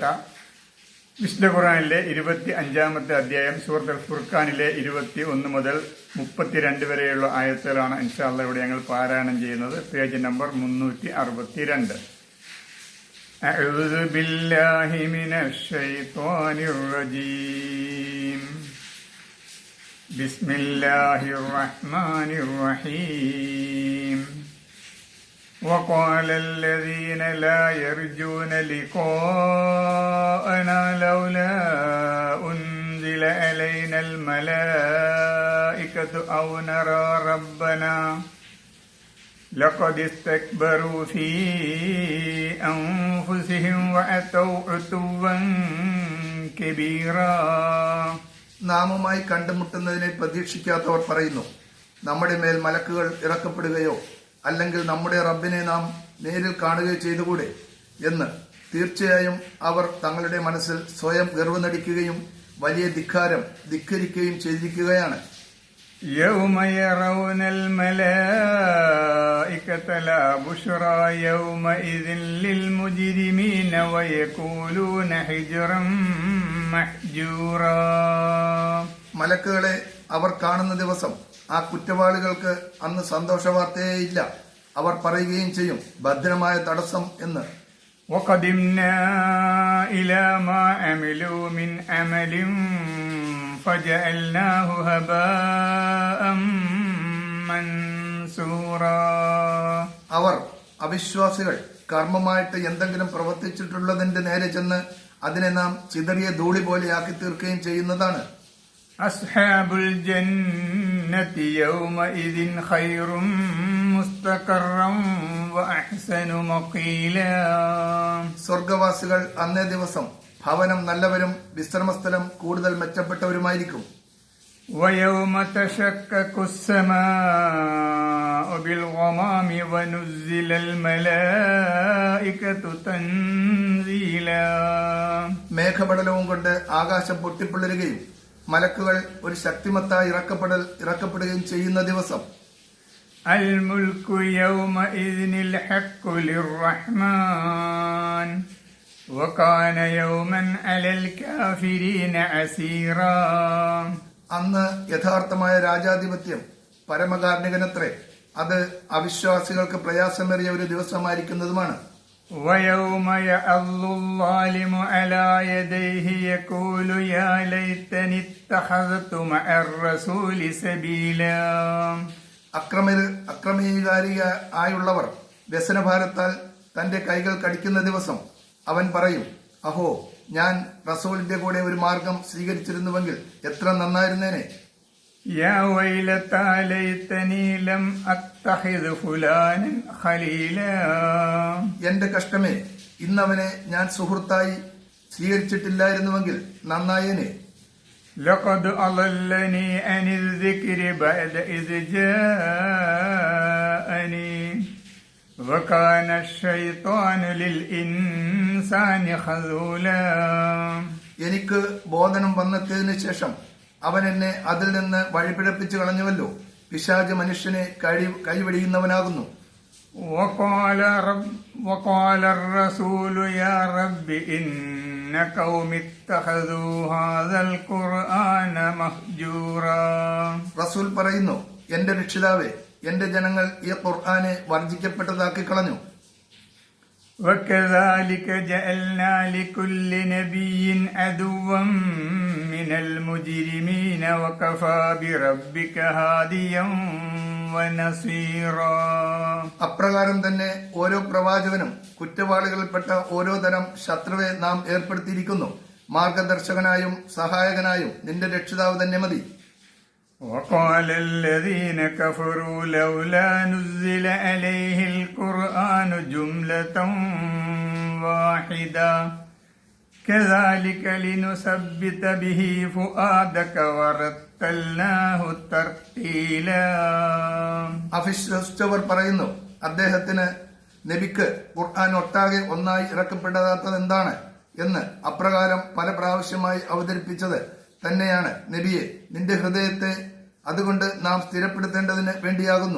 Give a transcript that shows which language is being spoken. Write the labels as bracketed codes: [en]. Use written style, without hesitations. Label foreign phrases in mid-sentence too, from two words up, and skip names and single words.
[ml] വിശുദ്ധ ഖുർആനിലെ 25-ാമത്തെ അധ്യായം സൂറത്തുൽ ഫുർഖാനിലെ 21 മുതൽ 32 വരെയുള്ള ആയത്തുകളാണ് [ar] إن شاء الله [ml] ഇവിടെ ഞങ്ങൾ പാരായണം ചെയ്യുന്നത്. [en] page number [ar] 362. أعوذ بالله من الشيطان الرجيم. بسم الله الرحمن الرحيم. وقال الذين لا يرجون لقاءنا لولا أنزل علينا الملائكة أو نرى ربنا لقد استكبروا في أنفسهم وأتوا عتوا كبيرا. [ml] നാമുമായി കണ്ടുമുട്ടുന്നതിനെ പ്രതീക്ഷിക്കാത്തവർ പറയുന്നു, നമ്മുടെ മേൽ മലക്കുകൾ ഇറക്കപ്പെടുകയോ അല്ലെങ്കിൽ നമ്മുടെ റബ്ബിനെ നാം നേരിൽ കാണുകയോ ചെയ്തുകൂടെ എന്ന്. തീർച്ചയായും അവർ തങ്ങളുടെ മനസ്സിൽ സ്വയം ഗർവ് നടിക്കുകയും വലിയ ധിക്കരിക്കുകയും ചെയ്തിരിക്കുകയാണ്. [ar] يوم يرون الملائكة لا بشرى يومئذ للمجرمين ويقولون حجرا محجورا. [ml] മലക്കുകളെ അവർ കാണുന്ന ദിവസം ആ കുറ്റവാളികൾക്ക് അന്ന് സന്തോഷവാർത്തയേ ഇല്ല. അവർ പറയുകയും ചെയ്യും, ഭദ്രമായ തടസ്സം എന്ന്. [ar] وقدمنا إلى ما عملوا من عمل فجعلناه هباء منثورا. [ml] അവർ അവിശ്വാസികൾ കർമ്മമായിട്ട് എന്തെങ്കിലും പ്രവർത്തിച്ചിട്ടുള്ളതിന്റെ നേരെ ചെന്ന് അതിനെ നാം ചിതറിയ ധൂളി പോലെയാക്കി തീർക്കുകയും ചെയ്യുന്നതാണ്. [ar] أصحاب الجنة يومئذ خير مستقرا وأحسن مقيلا. [ml] സ്വർഗവാസികൾ അന്നേ ദിവസം ഭവനം നല്ലവരും വിശ്രമസ്ഥലം കൂടുതൽ മെച്ചപ്പെട്ടവരുമായിരിക്കും. [ar] ويوم تشقق السماء بالغمام ونزل الملائكة تنزيلا. [ml] മേഘപടലവും കൊണ്ട് ആകാശം പൊട്ടിപ്പിളരുകയും മലക്കുകൾ ഒരു ശക്തിമത്തായി ഇറക്കപ്പെടുകയും ചെയ്യുന്ന ദിവസം. [ar] الملك يومئذ الحق للرحمن وكان يوما على الكافرين عسيرا. [ml] അന്ന് യഥാർത്ഥമായ രാജാധിപത്യം പരമകാരുണികനത്രേ. അത് അവിശ്വാസികൾക്ക് പ്രയാസമേറിയ ഒരു ദിവസമായിരിക്കുന്നതുമാണ്. [ar] ويوم يعض الظالم على يديه يقول يا ليتني اتخذت مع الرسول سبيلا. [ml] അക്രമീകാരിയായുള്ളവർ വ്യസനഭാരത്താൽ തന്റെ കൈകൾ കടിക്കുന്ന ദിവസം അവൻ പറയും, അഹോ, ഞാൻ റസൂലിന്റെ കൂടെ ഒരു മാർഗം സ്വീകരിച്ചിരുന്നുവെങ്കിൽ എത്ര നന്നായിരുന്നേനെ. [ar] يا ويلتى ليتني لم أتخذ فلانا خليلا. [ml] എന്റെ കഷ്ടമേ, ഇന്നവനെ ഞാൻ സുഹൃത്തായി സ്വീകരിച്ചിട്ടില്ലായിരുന്നുവെങ്കിൽ നന്നായേനെ. [ar] لقد أضلني عن الذكر بعد إذ جاءني وكان الشيطان للإنسان خذولا. [ml] എനിക്ക് ബോധനം വന്നെത്തിയതിനു ശേഷം അവൻ എന്നെ അതിൽ നിന്ന് വഴിപിഴപ്പിച്ചു കളഞ്ഞുവല്ലോ. പിശാച് മനുഷ്യനെ കൈവെടിയുന്നവനാകുന്നു. [ar] وقال الرسول يا رب إن قوم اتخذوا هذا القرآن مهجورا. [ml] റസൂൽ പറയുന്നു, എന്റെ രക്ഷിതാവേ, എന്റെ ജനങ്ങൾ ഈ ഖുർആനെ വർജിക്കപ്പെട്ടതാക്കി കളഞ്ഞു. [ar] وكذلك جعلنا لكل نبي عدوا من المجرمين وكفى بربك هاديا ونصيرا. [ml] അപ്രകാരം തന്നെ ഓരോ പ്രവാചകനും കുറ്റവാളികളിൽപ്പെട്ട ഓരോ തരം ശത്രുവെ നാം ഏർപ്പെടുത്തിയിരിക്കുന്നു. മാർഗദർശകനായും സഹായകനായും നിന്റെ രക്ഷിതാവ് തന്നെ മതി. [ar] وقال الذين كفروا لولا نزل عليه القرآن جملة واحدة كذلك لنثبت به فؤادك ورتلناه ترتيلا. [ml] അവിശ്വസിച്ചവർ പറയുന്നു, അദ്ദേഹത്തിന് നബിക്ക് ഖുർആൻ ഒട്ടാകെ ഒന്നായി ഇറക്കപ്പെടാത്തത് എന്താണ് എന്ന്. അപ്രകാരം പല പ്രാവശ്യമായി അവതരിപ്പിച്ചത് തന്നെയാണ് നബിയെ നിന്റെ ഹൃദയത്തെ അതുകൊണ്ട് നാം സ്ഥിരപ്പെടുത്തേണ്ടതിന് വേണ്ടിയാകുന്നു.